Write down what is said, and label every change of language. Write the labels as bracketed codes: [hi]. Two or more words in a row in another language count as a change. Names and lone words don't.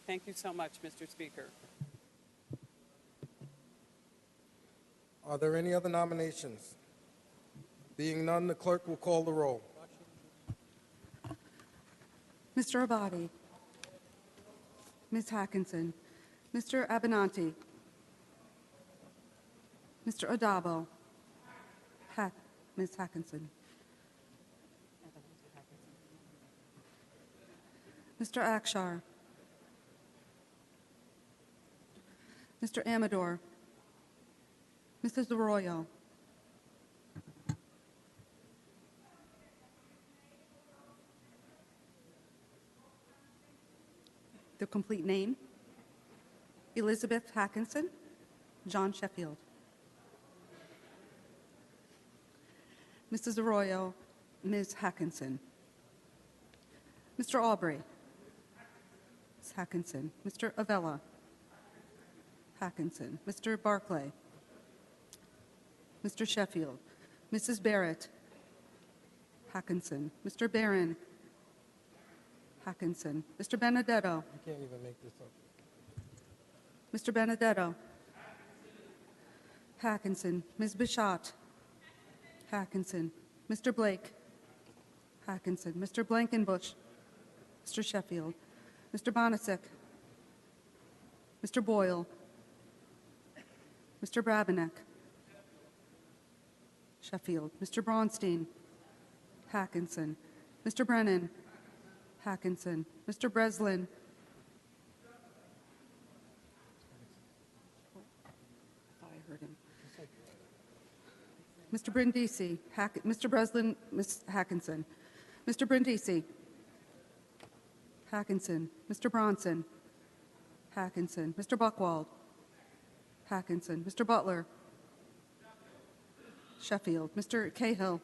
[en] Thank you so much, Mr. Speaker. Are there any other nominations? Being none, the clerk will call the roll. Mr. Abadi. Ms. Hackinson. Mr. Abenanti. Mr. Adabo. Ms. Hackinson. Mr. Akshar. Mr. Amador. Mrs. Arroyo. The complete name: Elizabeth Hackinson, John Sheffield. Mrs. Arroyo, Ms. Hackinson. Mr. Aubrey, Ms. Hackinson. Mr. Avella, Hackinson. Mr. Barclay, Mr. Sheffield. Mrs. Barrett, Hackinson. Mr. Barron, Hackinson. Mr. Benedetto. You can't even make this up. Mr. Benedetto. Hackinson. Ms. Bichat. Hackinson. Mr. Blake. Hackinson. Mr. Blankenbush. Mr. Sheffield. Mr. Bonasek. Mr. Boyle. Mr. Brabenek. Sheffield. Mr. Braunstein. Hackinson. Mr. Brennan. Hackinson. Mr. Breslin. Thought I heard him. Mr. Brindisi. Mr. Breslin. Ms. Hackinson. Mr. Brindisi. Hackinson. Mr. Bronson. Hackinson. Mr. Buchwald. Hackinson. Mr. Butler. Sheffield. Mr. Cahill.